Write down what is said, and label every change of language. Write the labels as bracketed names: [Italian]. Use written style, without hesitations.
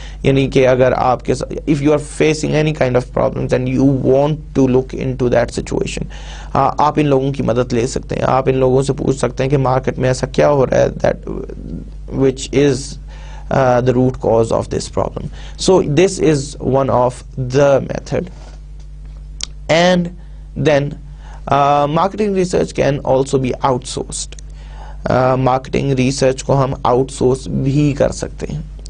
[Urdu] یعنی کہ اگر آپ کے [English] if you are facing any kind of problems and you want to look into that situation, [Urdu] آپ ان لوگوں کی مدد لے سکتے ہیں. آپ ان لوگوں سے پوچھ سکتے ہیں کہ مارکیٹ میں ایسا کیا ہو رہا ہے [English] That which is the root cause of this problem. So this is one of the method. And then marketing research can also be outsourced. [Urdu] Marketing research کو ہم آؤٹ سورس بھی کر سکتے ہیں.